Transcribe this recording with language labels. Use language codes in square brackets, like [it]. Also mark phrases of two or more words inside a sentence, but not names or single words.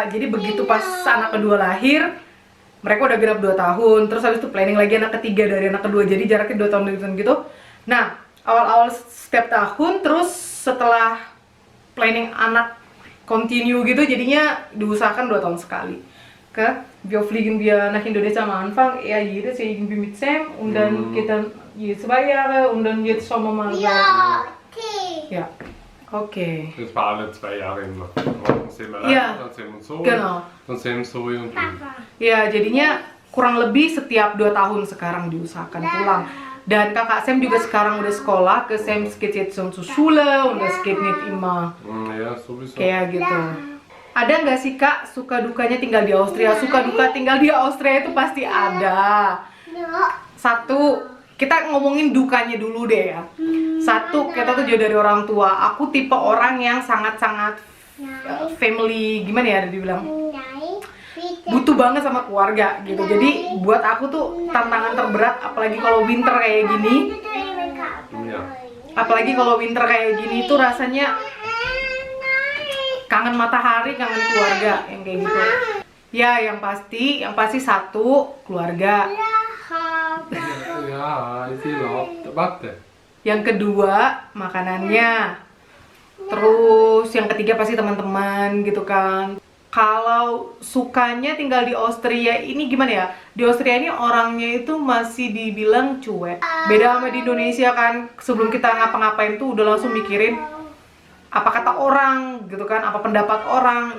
[id] Jadi begitu pas anak kedua lahir, mereka udah genap 2 tahun. Terus habis itu planning lagi anak ketiga dari anak kedua, jadi jaraknya 2 tahun gitu. Nah, awal-awal setiap tahun, terus setelah planning anak continue gitu, jadinya diusahakan 2 tahun sekali. [de] Wir fliegen wir nach Indonesia am Anfang eher jedes Jahr irgendwie mit Sam und dann geht dann je 2 Jahre und dann jetzt schauen wir mal. Ja, okay. Ja, okay. Das war alle 2 Jahre immer. Dann sehen wir Ja. dann sehen wir Zoe, Genau. dann sehen wir Zoe und ihn. [id] Ya, jadinya kurang lebih setiap 2 tahun sekarang diusahakan pulang. Dan kakak Sam juga sekarang udah sekolah, ke [de] Sam geht jetzt schon zur Schule und das geht nicht immer Ja, sowieso. [id] kayak gitu. Ada nggak sih kak suka dukanya tinggal di Austria? Suka duka tinggal di Austria itu pasti ada. Satu, kita ngomongin dukanya dulu deh ya. Satu, kita tuh jauh dari orang tua. Aku tipe orang yang sangat-sangat family, gimana ya dibilang, butuh banget sama keluarga gitu. Jadi buat aku tuh tantangan terberat, apalagi kalau winter kayak gini. [de] Ja. [id] Apalagi kalau winter kayak gini tuh rasanya kangen matahari, kangen keluarga yang kayak gitu. Ya, yang pasti satu, keluarga. [de] Ja, ich will auch. Warte. [id] Yang kedua, makanannya. Terus yang ketiga pasti teman-teman gitu kan. Kalau sukanya tinggal di Austria ini gimana ya? Di Austria ini orangnya itu masih dibilang cuek. Beda sama di Indonesia kan, sebelum kita ngapa-ngapain tuh udah langsung mikirin apa kata orang gitu kan, apa pendapat orang.